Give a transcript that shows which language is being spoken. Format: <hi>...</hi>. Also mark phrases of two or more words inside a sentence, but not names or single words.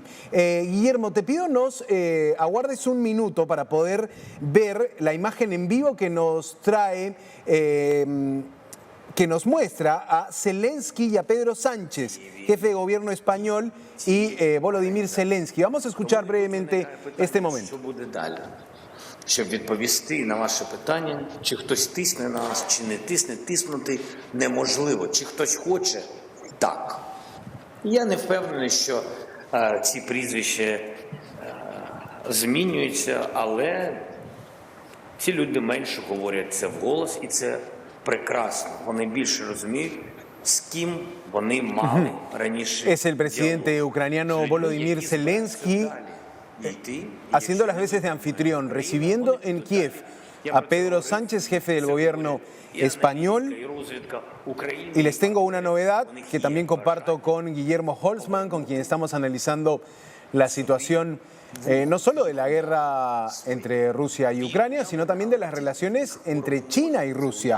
<es>Guillermo, te pido nos aguardes un minuto para poder ver la imagen en vivo que nos trae, que nos muestra a Zelensky y a Pedro Sánchez, jefe de gobierno español, y Volodymyr Zelensky. Vamos a escuchar brevemente este momento.</es> <uk>Щоб відповісти на ваше питання, чи хтось тисне на нас, чи не тисне, тиснути неможливо. Чи хтось хоче? Так. Я не впевнений, що ці прізвища змінюються, але ці люди менше говорять це вголос, і це прекрасно. Вони більше розуміють, з ким вони мали раніше.</uk> <es>Es el presidente ucraniano Volodymyr Zelensky haciendo las veces de anfitrión, recibiendo en Kiev a Pedro Sánchez, jefe del gobierno español. Y les tengo una novedad que también comparto con Guillermo Holzmann, con quien estamos analizando la situación no solo de la guerra entre Rusia y Ucrania, sino también de las relaciones entre China y Rusia.</es>